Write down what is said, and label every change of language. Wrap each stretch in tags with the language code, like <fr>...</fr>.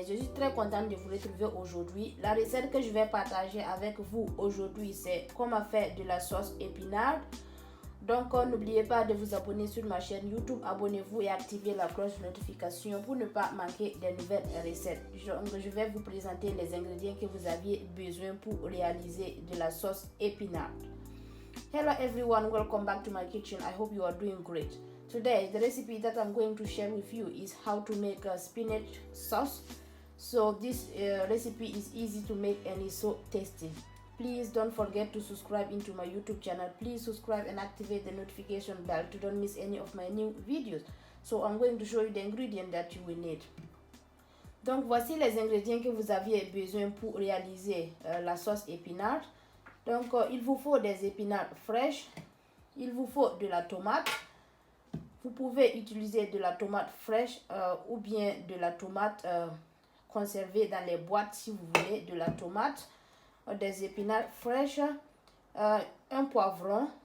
<fr>Je suis très contente de vous retrouver aujourd'hui. La recette que je vais partager avec vous aujourd'hui, c'est comment faire de la sauce épinarde. Donc n'oubliez pas de vous abonner sur ma chaîne YouTube, abonnez-vous et activez la cloche de notification pour ne pas manquer des nouvelles recettes. Je vais vous présenter les ingrédients que vous aviez besoin pour réaliser de la sauce épinarde.</fr> <en>Hello everyone, welcome back to my kitchen. I hope you are doing great. Today the recipe that I'm going to share with you is how to make a spinach sauce. So this recipe is easy to make and is so tasty. Please don't forget to subscribe into my YouTube channel. Please subscribe and activate the notification bell to don't miss any of my new videos. So I'm going to show you the ingredients that you will need.</en> <fr>Donc voici les ingrédients que vous aviez besoin pour réaliser la sauce épinarde. Donc il vous faut des épinards fraîches, il vous faut de la tomate. Vous pouvez utiliser de la tomate fraîche ou bien de la tomate conservée dans les boîtes si vous voulez, de la tomate, des épinards fraîches, un poivron.</fr>